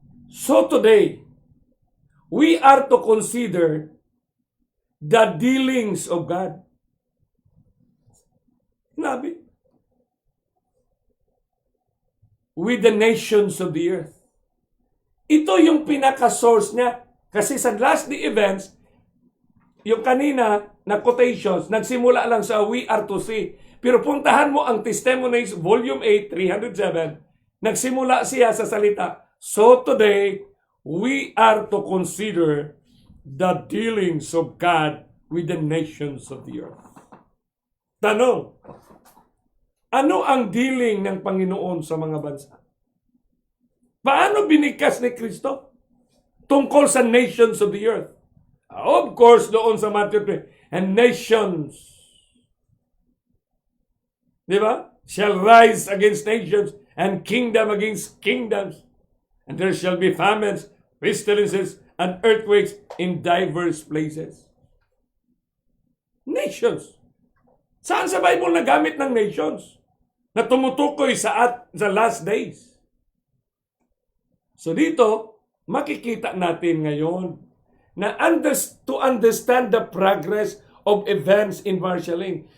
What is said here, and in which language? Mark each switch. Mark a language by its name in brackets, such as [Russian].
[English] So today, we are to consider the dealings of God. [Filipino] Sinabi, [English] with the nations of the earth. [Filipino] Ito yung pinaka-source niya. Kasi sa [English] last day events, [Filipino] yung kanina na quotations, nagsimula lang sa [English] we are to see. [Filipino] Pero puntahan mo ang [English] Testimonies, Volume 8, 307, [Filipino] nagsimula siya sa salita, [English] so today, we are to consider the dealings of God with the nations of the earth. [Filipino] Tanong, ano ang dealing ng Panginoon sa mga bansa? Paano binigkas ni Kristo tungkol sa [English] nations of the earth? Of course, [Filipino] doon sa Matthew 3, [English] and nations, [Filipino] di ba? [English] Shall rise against nations and kingdom against kingdoms. And there shall be famines, pestilences, and earthquakes in diverse places. Nations. [Filipino] Saan sa Bible nagamit ng nations? Na tumutukoy sa [English] last days. So [Filipino] dito, makikita natin ngayon na [English] to understand the progress of events in marshalling.